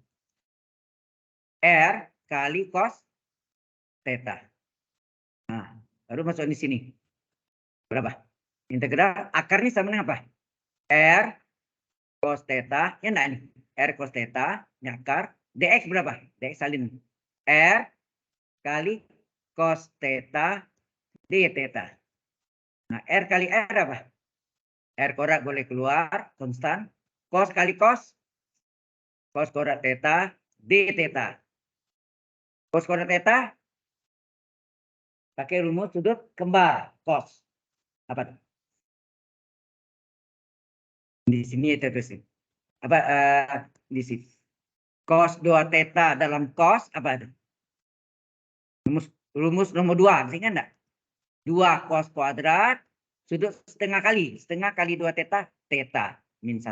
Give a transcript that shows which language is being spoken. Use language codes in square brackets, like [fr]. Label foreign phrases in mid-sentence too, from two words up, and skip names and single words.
[id] R kali cos theta. Nah, baru masuk di sini. Berapa? Integral akarnya sama dengan apa? R cos theta, ya enggak nih? R cos theta, ini akar. Dx berapa? Dx salin. R kali cos theta d theta. Nah, R kali R apa? R kuadrat boleh keluar, konstan. Cos kali cos, cos kuadrat theta, d theta. Cos kuadrat theta, pakai rumus sudut kembar, cos. Apa tuh? Di sini terus. Apa di sini? Cos 2 theta dalam cos, apa itu? Rumus nomor 2, masih ingat enggak? 2 cos kuadrat sudut setengah kali 2 theta, theta min 1.